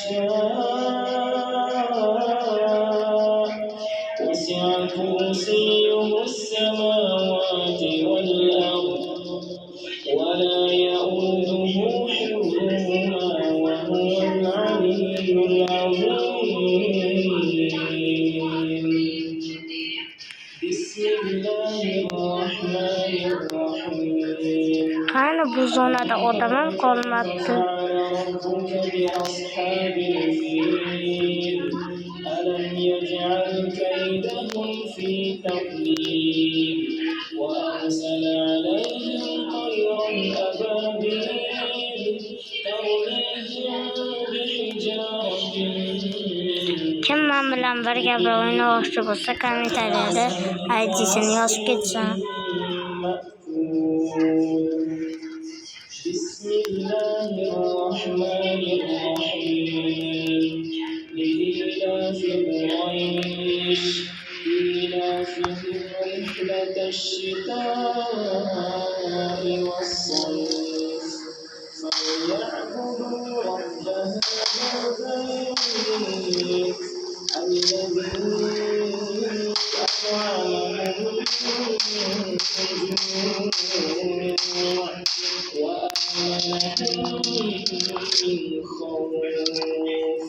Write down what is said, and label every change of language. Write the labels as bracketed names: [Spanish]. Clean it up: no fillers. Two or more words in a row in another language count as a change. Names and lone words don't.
[Arabic] شاء وسع كرسيه السماوات والأرض ولا يؤوده حفظهما وهو العلي العظيم. بسم الله الرحمن الرحيم. [Uzbek] qani bu zonada odamam qolmabdi. [Arabic] ربك بأصحاب الفيل ألم يجعل كيدهم في تضليل وأرسل عليهم طيرا أبابيل ترميهم بحجارة [Uzbek] Kim men bilan birga bir o'ynamoqchi bo'lsa, kommentariyada ID'sini yozib ketsin. [Arabic] بسم الله الرحمن الرحيم. لإيلاف قريش إيلافهم رحلة الشتاء والصيف فليعبدوا رب هذا البيت الذي أطعمهم من جوع وآمنهم من خوف.